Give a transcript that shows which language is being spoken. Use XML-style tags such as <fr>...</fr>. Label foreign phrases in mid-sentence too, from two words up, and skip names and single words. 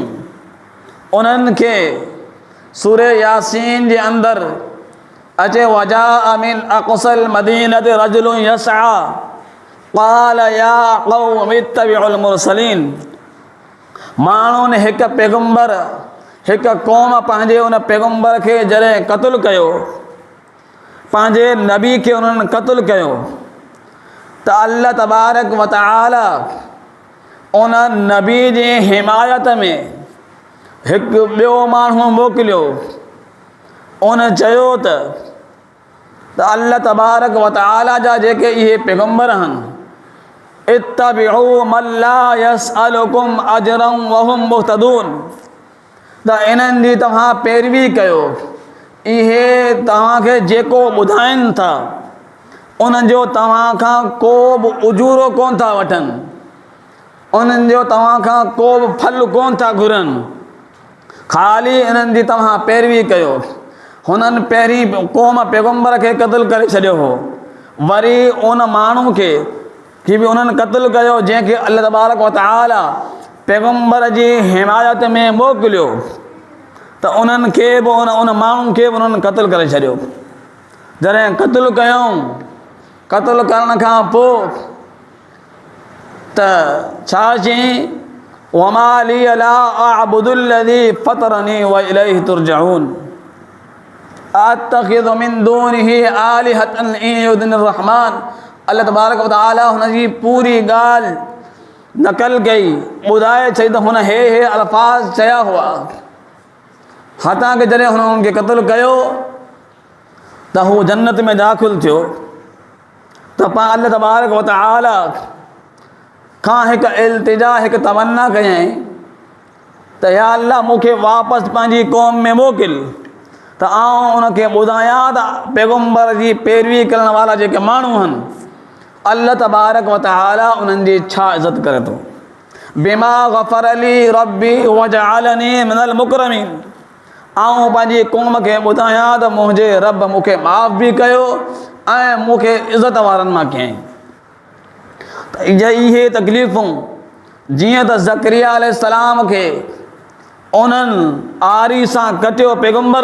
<sd>उन्हनि खे सूरे यासीन जे अंदरि अचे</sd> <ar>وجاء من أقصى المدينة رجل يسعى قال يا قوم اتبعوا المرسلين.</ar> <sd>माण्हुनि हिकु पैगम्बर हिकु क़ौम पंहिंजे उन पैगम्बर खे जॾहिं क़त्लु कयो, पंहिंजे नबी खे उन्हनि क़त्लु कयो, त</sd> <ar>الله تبارك وتعالى</ar> <sd>उन नबी जी हिमायत में हिकु ॿियो माण्हू मोकिलियो। उन चयो त</sd> <ar>الله تبارك وتعالى</ar> <sd>जा जेके इहे पैगम्बर आहिनि,</sd> <ar>اتبعوا من لا يسألكم أجرا وهم مهتدون,</ar> <sd>त इन्हनि जी तव्हां पैरवी कयो। इहे तव्हांखे जेको ॿुधाइनि था उन्हनि जो तव्हां खां को बि उजूरो कोन था वठनि, उन्हनि जो तव्हां खां को बि फल कोन था घुरनि, ख़ाली इन्हनि जी तव्हां पैरवी कयो। हुननि पहिरीं क़ौम पैगम्बर खे क़त्लु करे छॾियो हो, वरी उन माण्हू खे बि उन्हनि क़त्लु कयो जंहिंखे</sd> <ar>الله تبارك وتعالى</ar> <sd>पैगम्बर जी हिमायत में मोकिलियो, त उन्हनि खे बि उन माण्हू खे बि उन्हनि क़त्लु करे छॾियो। जॾहिं क़त्लु कयूं, क़त्लु करण खां पोइ त छा चई,</sd> <ar>وما لي لا أعبد الذي فطرني وإليه ترجعون أأتخذ من دونه آلهة إن يردن الرحمن. الله تبارك وتعالى</ar> <sd>हुनजी पूरी ॻाल्हि नक़ल कई, ॿुधाए चई त हुन हे अल्फाज़ चया हुआ। हथां की जॾहिं हुन उन्हनि खे क़त्लु कयो त हू जन्नत में दाख़िल थियो, त पाण</sd> <ar>الله تبارك وتعالى</ar> <sd>खां हिकु इल्तिजा हिकु तमन्ना कयईं त</sd> <ar>يا الله</ar> <sd>मूंखे वापसि पंहिंजी क़ौम में मोकिल, त आउं उनखे ॿुधायां त पैगम्बर जी पैरवी करण वारा जेके माण्हू आहिनि,</sd> <ar>الله تبارك وتعالى</ar> <sd>उन्हनि जी छा इज़त करे थो।</sd> <ar>بما غفر لي ربي وجعلني من المكرمين.</ar> <sd>आउं पंहिंजी क़ौम खे ॿुधायां त मुंहिंजे रब मूंखे माफ़ बि कयो ऐं मूंखे इज़त वारनि मां कयईं। त इहे तकलीफ़ूं जीअं त ज़करिया अलैहिस्सलाम खे उन्हनि आरी सां कटियो पैगम्बर</sd>